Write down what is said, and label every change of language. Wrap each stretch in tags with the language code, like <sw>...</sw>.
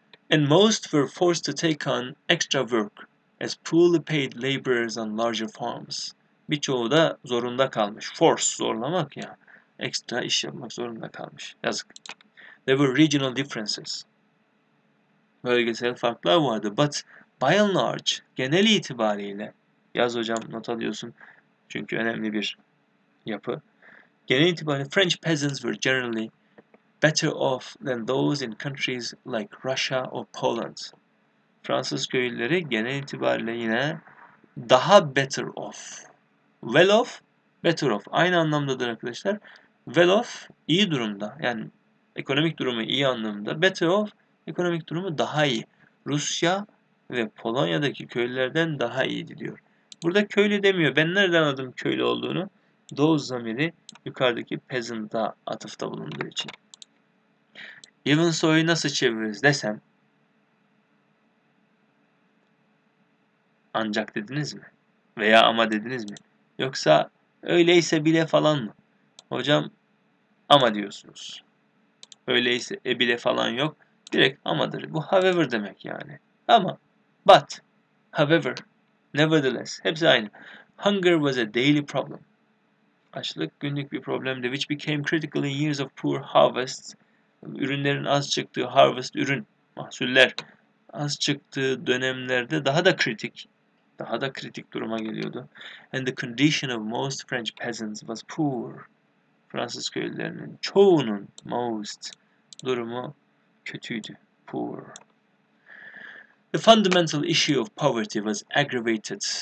<en>And most were forced to take on extra work as poorly paid laborers on larger farms.</en> <tr>Birçoğu da zorunda kalmış. Force, zorlamak ya. Ekstra iş yapmak zorunda kalmış. Yazık. There were regional differences. Bölgesel farklar vardı.</tr> <en>But by and large,</en> <tr>genel itibariyle, yaz hocam not alıyorsun çünkü önemli bir yapı. Genel itibariyle</tr> <en>French peasants were generally better off than those in countries like Russia or Poland.</en> <tr>Fransız köylüleri genel itibariyle yine daha better off. Well off, better off. Aynı anlamdadır arkadaşlar. Well off, iyi durumda. Yani ekonomik durumu iyi anlamında. Better off, ekonomik durumu daha iyi. Rusya ve Polonya'daki köylülerden daha iyiydi diyor. Burada köylü demiyor. Ben nereden anladım köylü olduğunu? Those zamiri yukarıdaki peasant'a atıfta bulunduğu için. Even so'yu nasıl çeviririz desem, ancak dediniz mi? Veya ama dediniz mi? Yoksa öyleyse bile falan mı? Hocam ama diyorsunuz. Öyleyse bile falan yok. Direkt amadır. Bu however demek yani. Ama, but, however, nevertheless. Hepsi aynı.</tr> <en>Hunger was a daily problem.</en> <tr>Açlık günlük bir problemdi.</tr> <en>Which became critical in years of poor harvests.</en> <tr>Ürünlerin az çıktığı harvest, ürün, mahsuller az çıktığı dönemlerde daha da kritik duruma geliyordu.</tr> <en>And the condition of most French peasants was poor.</en> <tr>Fransız köylülerinin çoğunun durumu kötüydü.</tr> <en>Poor. The fundamental issue of poverty was aggravated.</en>